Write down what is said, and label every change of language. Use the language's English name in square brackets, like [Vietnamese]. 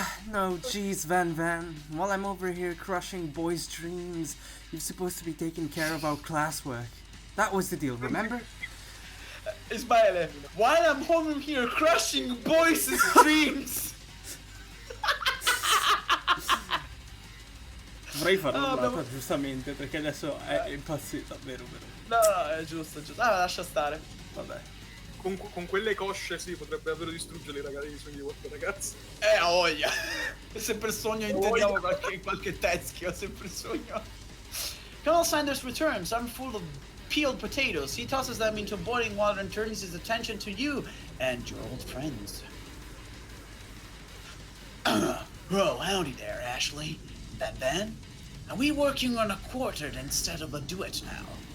[English] No, jeez, Van Van. While I'm over here crushing boys' dreams, you're supposed to be taking care of our classwork. That was the deal, remember? Ismaele, while I'm home here crushing boys' dreams. [Italian] Vorrei farlo un'altra, giustamente, perché adesso è impazzito, vero. No, è giusto. Lascia stare. Vabbè. Con quelle cosce sì, potrebbe davvero distruggere i sogni di qualche ragazzo. A voglia. Sempre il sogno, intendiamo qualche teschio, sempre il sogno. [English] Colonel Sanders returns, armed full of peeled potatoes. He tosses them into boiling water and turns his attention to you and your old friends. Oh, howdy there, Ashley. Ben? Are we working on a quartet instead of a duet now?